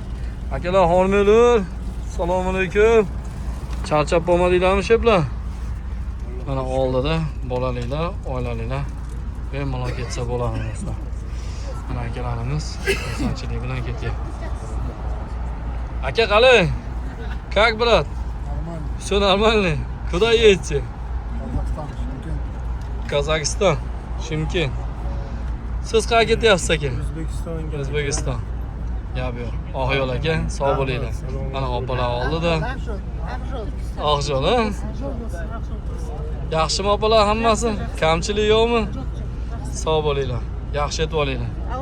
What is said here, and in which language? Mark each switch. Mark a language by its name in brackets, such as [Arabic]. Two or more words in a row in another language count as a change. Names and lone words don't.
[Uzbek] Akalar, hormanglar. Assalomu alaykum. Charchab bo'lmadinglarmi sheplar? Mana oldida bolaliklar, oilaliklar bemalol ketsa bo'ladi do'stlar. Mana akalarimiz xursandchilik bilan ketyapti. Aka, qalay? [Russian] Как, брат? Нормально. Все нормально? Куда едете? Казахстан, Шымкент. Казахстан, Shimkent. [Uzbek] Siz qayerga ketyapsiz aka? O'zbekistonga. O'zbekiston. Yo'q, oq yo'l aka, sog' bo'linglar. Mana opalar oldida. Oqjo'l, ha? Yaxshimi opalar hammasi? Kamchilik yo'qmi? Sog' bo'linglar. Yaxshi etib olinglar.